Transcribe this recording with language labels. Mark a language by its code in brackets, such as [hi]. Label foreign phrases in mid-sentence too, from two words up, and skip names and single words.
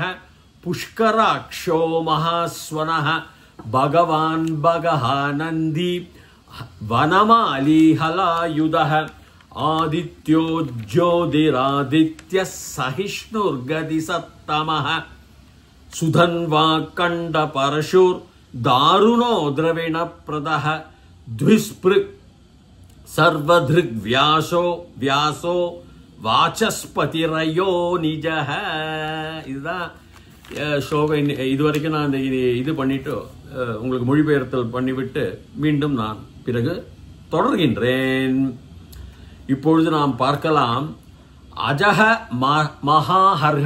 [sa] पुष्कराक्षो महास्वनः भगवान् भगहानन्दी वनमाली हलायुधः आदित्यो ज्योतिरादित्यः सहिष्णुर्गदिसत्तमः सुधन्वा कंड परशुर दारुणो द्रविण प्रदः द्विस्पृक् सर्वधृग् व्यासो वाचस्पतिरयो निजः. [ta] இதுதான் ஸ்லோகம். இதுவரைக்கும் நான் இது பண்ணிட்டு உங்களுக்கு மொழிபெயர்த்தல் பண்ணிவிட்டு மீண்டும் நான் பிறகு தொடர்கின்றேன். இப்பொழுது நாம் பார்க்கலாம் அஜஹ மகாஹர்ஹ.